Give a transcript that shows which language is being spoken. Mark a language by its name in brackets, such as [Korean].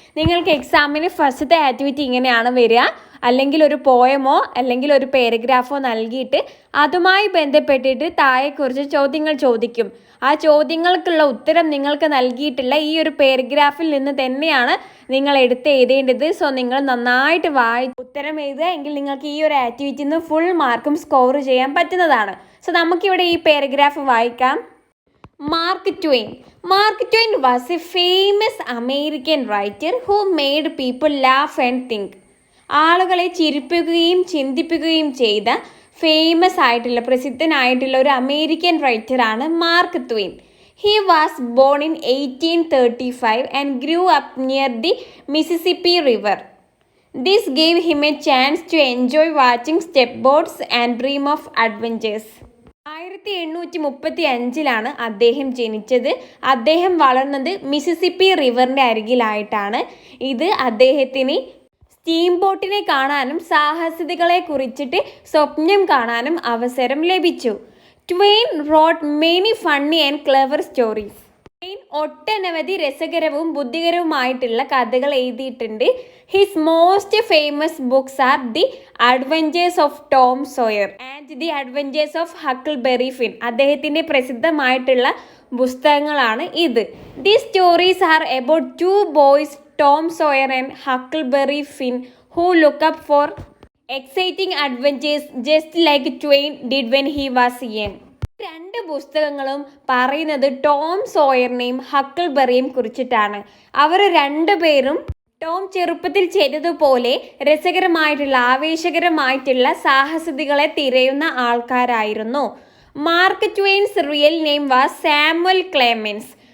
[Malayalam] നിങ്ങൾക്ക് എക്സാമിന് ഫസ്റ്റത്തെ ആക്ടിവിറ്റി ഇങ്ങനെയാണ് വരിക. അല്ലെങ്കിൽ ഒരു പോയമോ അല്ലെങ്കിൽ ഒരു പാരഗ്രാഫോ നൽകിയിട്ട് അതുമായി ബന്ധപ്പെട്ടിട്ട് താഴെ കുറച്ച് ചോദ്യങ്ങൾ ചോദിക്കും. ആ ചോദ്യങ്ങൾക്കുള്ള ഉത്തരം നിങ്ങൾക്ക് നൽകിയിട്ടുള്ള ഈ ഒരു പാരഗ്രാഫിൽ നിന്ന് തന്നെയാണ് നിങ്ങൾ എടുത്ത് എഴുതേണ്ടത്. സോ നിങ്ങൾ നന്നായിട്ട് ഉത്തരം എഴുതുക എങ്കിൽ നിങ്ങൾക്ക് ഈ ഒരു ആക്ടിവിറ്റിയിൽ നിന്ന് ഫുൾ മാർക്കും സ്കോർ ചെയ്യാൻ പറ്റുന്നതാണ്. സോ നമുക്കിവിടെ ഈ പാരഗ്രാഫ് വായിക്കാം. Mark Twain. [English] Mark Twain was a famous American writer who made people laugh and think. [Malayalam] ആളുകളെ ചിരിപ്പിക്കുകയും ചിന്തിപ്പിക്കുകയും ചെയ്ത ഫേമസ് ആയിട്ടുള്ള പ്രസിദ്ധനായിട്ടുള്ള ഒരു American റൈറ്ററാണ് mark Twain. [English] He was born in 1835 and grew up near the Mississippi River. This gave him a chance to enjoy watching stepboats and dream of adventures. [Malayalam] 1835 അദ്ദേഹം ജനിച്ചത്. അദ്ദേഹം വളർന്നത് Mississippi റിവറിൻ്റെ അരികിലായിട്ടാണ്. ഇത് അദ്ദേഹത്തിന് സ്റ്റീം ബോട്ടിനെ കാണാനും സാഹസികതകളെ കുറിച്ചിട്ട് സ്വപ്നം കാണാനും അവസരം ലഭിച്ചു. [English] Twain wrote many funny and clever stories. [Malayalam] Twain ഒട്ടനവധി രസകരവും ബുദ്ധികരവുമായിട്ടുള്ള കഥകൾ എഴുതിയിട്ടുണ്ട്. [English] His most famous books are the adventures of Tom Sawyer and the adventures of Huckleberry Finn. [Malayalam] അദ്ദേഹത്തിൻ്റെ പ്രസിദ്ധമായിട്ടുള്ള പുസ്തകങ്ങളാണ് ഇത്. [English] The stories are about 2 boys, Tom Sawyer and Huckleberry Finn, who look up for exciting adventures just like Twain did when he was young. [Malayalam] രണ്ട് പുസ്തകങ്ങളും പറയുന്നത് Tom സോയറിനെയും ഹക്കിൾബെറിയെയും കുറിച്ചിട്ടാണ്. അവർ രണ്ടുപേരും Tom ചെറുപ്പത്തിൽ ചെയ്തതുപോലെ രസകരമായിട്ടുള്ള ആവേശകരമായിട്ടുള്ള സാഹസികതകളെ തിരയുന്ന ആൾക്കാരായിരുന്നു. [English] Mark Twain's real name was Samuel Clemens.